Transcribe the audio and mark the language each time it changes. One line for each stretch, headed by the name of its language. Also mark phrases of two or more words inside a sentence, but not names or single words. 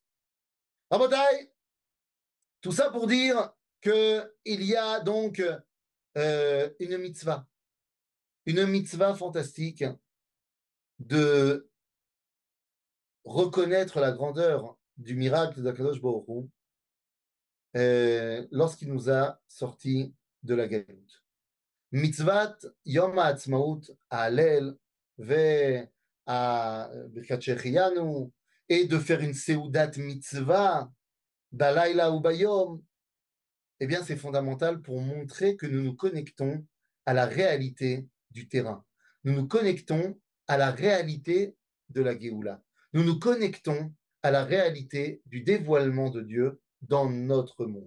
French: Rabotai, tout ça pour dire qu'il y a donc une mitzvah fantastique de reconnaître la grandeur du miracle d'
Hebrew: הקדוש ברוך הוא
French: lorsqu'il nous a sortis de la galoute.
Hebrew: מצוות יום העצמאות, הלל, ברכת שהחיינו,
French: et de faire une
Hebrew: סעודת מצווה, בלילה או ביום,
French: eh bien, c'est fondamental pour montrer que nous nous connectons à la réalité du terrain. Nous nous connectons à la réalité de la Géoula. Nous nous connectons à la réalité du dévoilement de Dieu dans notre monde.